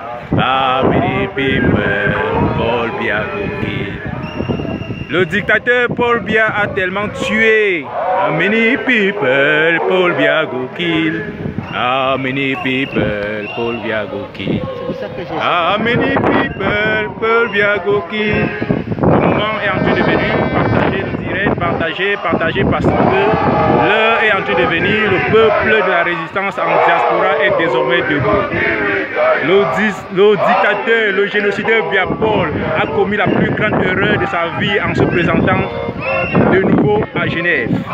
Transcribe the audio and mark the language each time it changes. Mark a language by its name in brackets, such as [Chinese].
[Cameroon Pidgin] How many people Paul Biya go kill? [French] Le dictateur Paul Biya a tellement tué. [Cameroon Pidgin] How many people Paul Biya go kill? How many people Paul Biya go kill? How many people Paul Biya go kill? [French] Le moment est en train de venir, partager le direct, partager parce que l'heure est en train de venir, le peuple de la résistance en diaspora est désormais debout. Le dictateur, le génocideur Biya Paul a commis la plus grande erreur de sa vie en se présentant de nouveau à Genève.